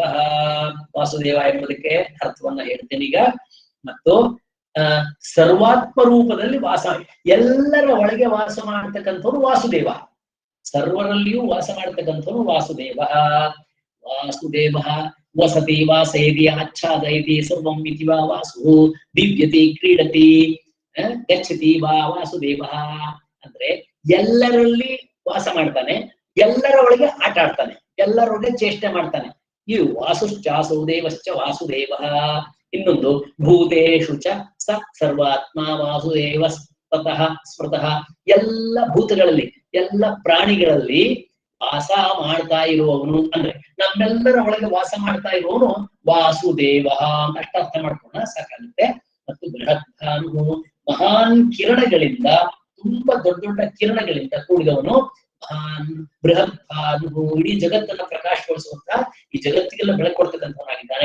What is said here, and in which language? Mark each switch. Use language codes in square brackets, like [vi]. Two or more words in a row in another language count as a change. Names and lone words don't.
[kn] ವಾಸುದೇವ ಎಂಬುದಕ್ಕೆ ಅರ್ಥವನ್ನ ಹೇಳ್ತೇನೆ ಈಗ. ಮತ್ತು ಸರ್ವಾತ್ಮ ರೂಪದಲ್ಲಿ ವಾಸ, ಎಲ್ಲರ ಒಳಗೆ ವಾಸ ಮಾಡ್ತಕ್ಕಂಥವ್ರು ವಾಸುದೇವ, ಸರ್ವರಲ್ಲಿಯೂ ವಾಸ ಮಾಡ್ತಕ್ಕಂಥವ್ರು ವಾಸುದೇವ. [sa] ವಾಸುದೇವ ವಸತಿ ವಾಸಯತಿ ಆಚ್ಛಾದಯತಿ ಸರ್ವಂ ಇತಿ ವಾ ವಾಸು ದಿವ್ಯತಿ ಕ್ರೀಡತಿ ಗಚ್ಚತಿ ವಾ ವಾಸುದೇವ. [kn] ಅಂದ್ರೆ ಎಲ್ಲರಲ್ಲಿ ವಾಸ ಮಾಡ್ತಾನೆ, ಎಲ್ಲರ ಒಳಗೆ ಆಟ ಆಡ್ತಾನೆ, ಎಲ್ಲರೊಳಗೆ ಚೇಷ್ಟೆ ಮಾಡ್ತಾನೆ. [sa] ಈ ವಾಸುಶ್ಚಾಸುದೇವಶ್ಚ ವಾಸುದೇವ. ಇನ್ನೊಂದು ಭೂತೇಷು ಚ ಸ ಸರ್ವಾತ್ಮ ವಾಸುದೇವ ತತಃ ಸ್ಮೃತಃ. [kn] ಎಲ್ಲ ಭೂತಗಳಲ್ಲಿ ಎಲ್ಲ ಪ್ರಾಣಿಗಳಲ್ಲಿ ವಾಸ ಮಾಡ್ತಾ ಇರುವವನು, ಅಂದ್ರೆ ನಮ್ಮೆಲ್ಲರ ಒಳಗೆ ವಾಸ ಮಾಡ್ತಾ ಇರುವವನು ವಾಸುದೇವ ಅಂತ ಅಷ್ಟ ಅರ್ಥ ಮಾಡ್ಕೊಂಡ ಸಾಕಾಗುತ್ತೆ. ಮತ್ತು ಬೃಹದ್ಭಾನು, ಮಹಾನ್ ಕಿರಣಗಳಿಂದ, ತುಂಬಾ ದೊಡ್ಡ ದೊಡ್ಡ ಕಿರಣಗಳಿಂದ ಕೂಡಿದವನು ಮಹಾನ್ ಬೃಹದ್ಭಾನು, ಇಡೀ ಜಗತ್ತನ್ನ ಪ್ರಕಾಶಗೊಳಿಸುವಂತ ಈ ಜಗತ್ತಿಗೆಲ್ಲ ಬೆಳಕು ಕೊಡ್ತಕ್ಕಂಥವನಾಗಿದ್ದಾನೆ.